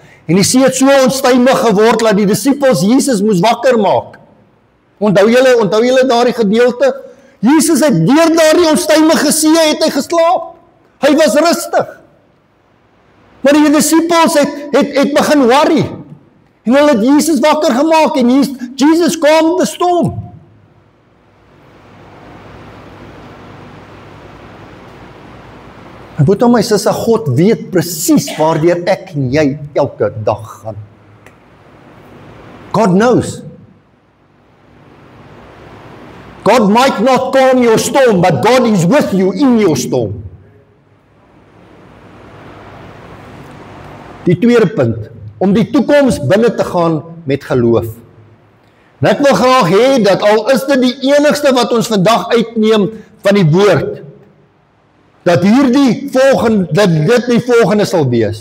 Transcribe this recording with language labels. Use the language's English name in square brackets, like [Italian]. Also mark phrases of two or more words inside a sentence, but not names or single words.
[Afrikaans] En die see het so onstuimig geword dat die disippels Jesus moes wakker maak. Onthou julle daardie gedeelte? Jesus het deur daardie onstuimige see het hy geslaap. Hy was rustig. Maar die disciples het begin worry. En hulle het Jesus wakker gemaak en [English] Jesus calmed the storm. [Afrikaans] My broer, my suster, God weet presies waardeur ek en jy elke dag gaan. [English] God knows. God might not calm your storm, but God is with you in your storm. [Afrikaans] Die tweede punt, om die toekoms binne te gaan met geloof. En ek wil graag hê dat al is dit die enigste wat ons vandag uitneem van die woord, dat dit die volgende sal wees.